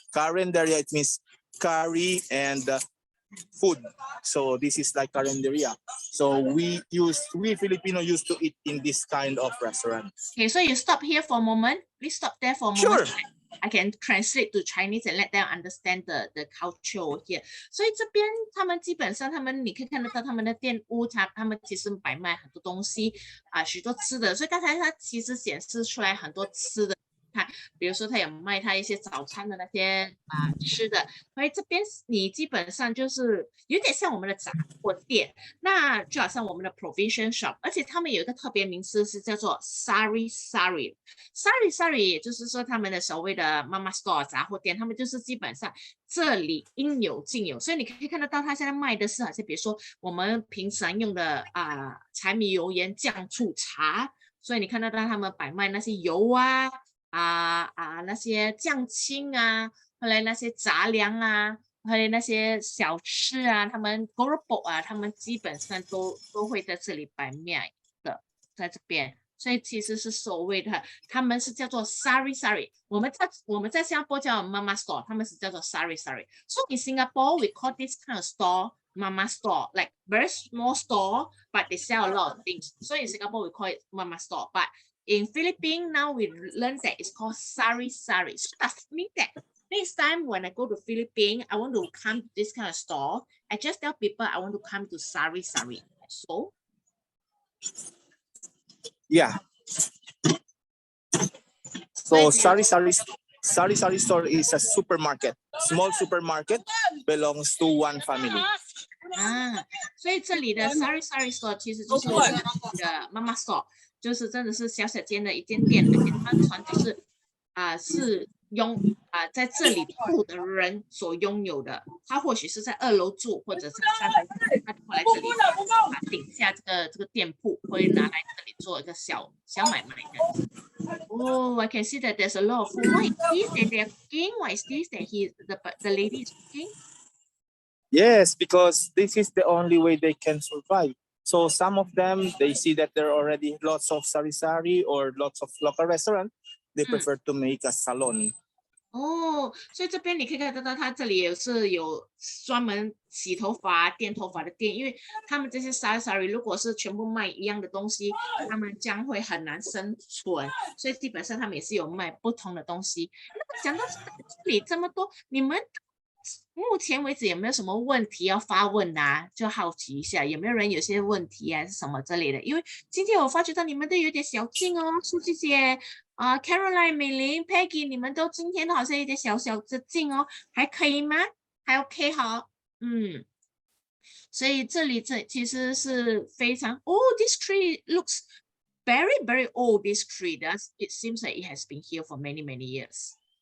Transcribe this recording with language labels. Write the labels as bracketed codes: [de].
[en] Carinderia, it means curry and food. So this is like carinderia. So we Filipino used to eat in this kind of restaurant. Okay, so you stop here for a moment. Please stop there for a Sure. moment. I can translate to Chinese and let them understand the culture over here. [zh] 所以这边他们基本上你可以看得到他们的店屋，他们其实摆卖很多东西许多吃的。所以刚才他其实显示出来很多吃的。看，比如说他有卖他一些早餐的那些吃的，所以这边你基本上就是有点像我们的杂货店，那就好像我们的 provision shop， 而且他们有一个特别名词是叫做 Sari Sari， Sari Sari 也就是说他们的所谓的 Mama Store 杂货店，他们就是基本上这里应有尽有，所以你可以看得到他现在卖的是好像比如说我们平常用的柴米油盐酱醋茶，所以你看得到他们摆卖那些油那些酱青后来那些杂粮还有那些小吃他们 Gorobo 他们基本上都会在这里摆卖的，在这边，所以其实是所谓的他们是叫做 Sari Sari， 我们在新加坡叫 Mama Store， 他们是叫做 Sari Sari。 [en] So in Singapore we call this kind of store Mama Store, like very small store, but they sell a lot of things. So in Singapore we call it Mama Store, but in Philippines, now we learn that it's called Sari Sari. So that means that next time when I go to Philippines, I want to come to this kind of store. I just tell people I want to come to Sari Sari. So, yeah. So Sari Sari store is a supermarket, small supermarket, belongs to one family. [zh] 所以这里的 Sari Sari store 其实就是我们的 Mama Store。就是真的是小小间的一间店，而且他传就是是在这里住的人所拥有的。他或许是在2楼住，或者是3楼住，他就会来这里顶下这个店铺，会拿来这里做一个小买卖的。 [en] Oh, I can see that there's a lot of food. What is this that they're cooking? What is this that the lady is cooking? Yes, because this is the only way they can survive. So some of them, they see that there are already lots of sari-sari or lots of local restaurant. They prefer to make a salon. [zh] 所以这边你可以看得到，它这里也是有专门洗头发、电头发的店，因为他们这些 sari-sari 如果是全部卖一样的东西，他们将会很难生存，所以基本上他们也是有卖不同的东西。那么讲到这里这么多，你们目前为止有没有什么问题要发问就好奇一下，有没有人有些问题还是什么之类的？因为今天我发觉到你们都有点小静哦，苏姐姐Caroline、美玲、Peggy， 你们都今天好像有点小的静哦，还可以吗？还 OK 好，所以这里其实是非常 [en] this tree looks very very old. This tree it seems like it has been here for many years.